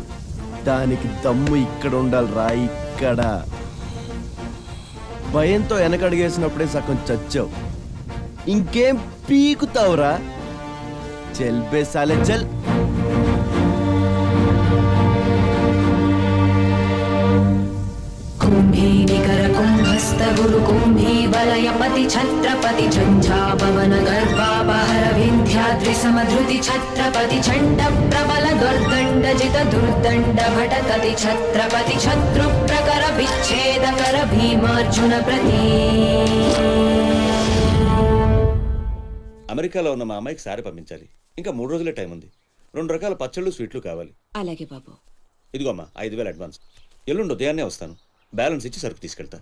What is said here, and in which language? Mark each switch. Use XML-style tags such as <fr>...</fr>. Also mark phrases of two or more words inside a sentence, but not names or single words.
<te>దానికి దమ్ము ఇక్కడ ఉండాలిరా, ఇక్కడ. భయంతో వెనకడిగేసినప్పుడే సగం చచ్చావు, ఇంకేం పీకుతావురా?</te> <hi>चल बे साले चल.</hi> <bra>कुंभी निकर कुंभस्थ गुरु कुंभी वलयपति छत्रपति झंझापवन गर्भापहर विंध्याद्रि समधृति छत्रपति चंड प्रबल दुर्दंड जित दुर्दंड भटकति छत्रपति शत्रु प्रकर विच्छेद कर भीमार्जुन प्रति.</bra> <te>అమెరికాలో ఉన్న మా అమ్మాయికి సారి పంపించాలి. ఇంకా 3 రోజులే టైం ఉంది. 2 రకాల పచ్చళ్ళు స్వీట్లు కావాలి. అలాగే బాబు. ఇదిగో అమ్మా 5,000 అడ్వాన్స్. ఎల్లుండి ఉదయాన్నే వస్తాను. బ్యాలెన్స్ ఇచ్చి సరుకు తీసుకెళ్తా.</te>